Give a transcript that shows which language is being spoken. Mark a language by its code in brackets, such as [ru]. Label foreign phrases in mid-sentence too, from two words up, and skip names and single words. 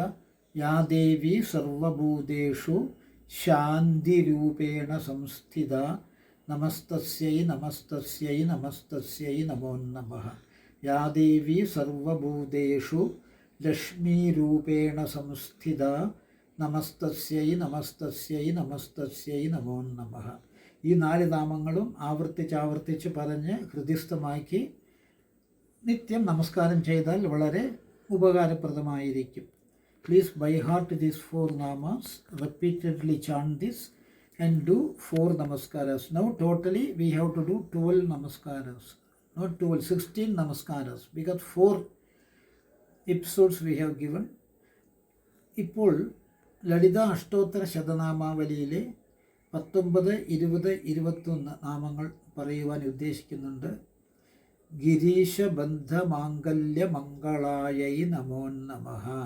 [sa] या देवी सर्वभूतेषु शान्तिरूपेण संस्थिता. नमस्तस्यै नमस्तस्यै नमस्तस्यै नमो नमः. या देवी सर्वभूतेषु लक्ष्मीरूपेण संस्थिता. നമസ്തസ്യൈ നമസ്തസ്യൈ നമസ്തസ്യൈ നമോ നമഃ. [ml] ഈ 4 നാമങ്ങളും ആവർത്തിച്ച് പറഞ്ഞ് ഹൃദയസ്ഥമാക്കി നിത്യം നമസ്കാരം ചെയ്താൽ വളരെ ഉപകാരപ്രദമായിരിക്കും. [en] please by heart these 4 namas, repeatedly chant this and do 4 namaskaras. Now totally we have to do 12 namaskaras, not 12, 16 namaskaras, because 4 episodes we have given. [ml] ഇപ്പോൾ ലളിത അഷ്ടോത്തര ശതനാമാവലിയിലെ 19, 20, 21 നാമങ്ങൾ പറയുവാൻ ഉദ്ദേശിക്കുന്നുണ്ട്. [sa] ഗിരീശബദ്ധമാംഗല്യ മംഗളായൈ നമോ നമഃ.